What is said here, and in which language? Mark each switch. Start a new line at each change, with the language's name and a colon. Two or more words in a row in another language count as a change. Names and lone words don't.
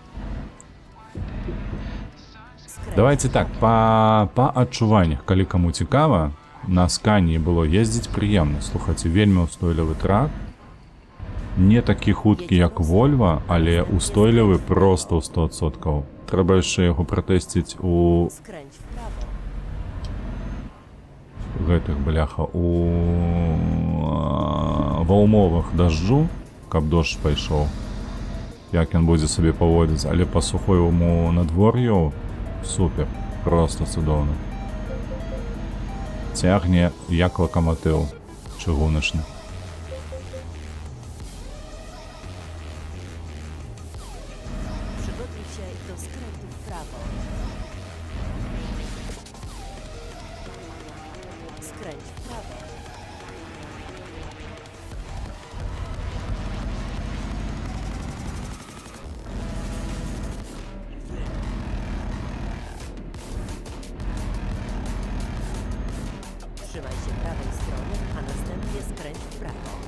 Belarusian: Давайте так, па адчуваннях, калі каму цікава, на Сканії было ездзіць прыемна. Слухайце, вельмі ўстойлівы трак. Не такі хуткі, як Вольва, але ўстойлівы проста ў 100%. Трэба яшчэ яго пратэсціць у
Polish: Skręć w prawo.
Belarusian: гэтых, бляха, ва ўмовах дажджу, каб дождж пайшоў, як ён будзе сабе паводзіць, але па сухойму надвор'ю супер, просто цудоўна. Цягне як лакаматыў чыгуначны.
Polish: Przygotuj się do skrętu w prawo. Skręć w prawo. Trzymaj się prawej strony, a następnie skręć w prawo.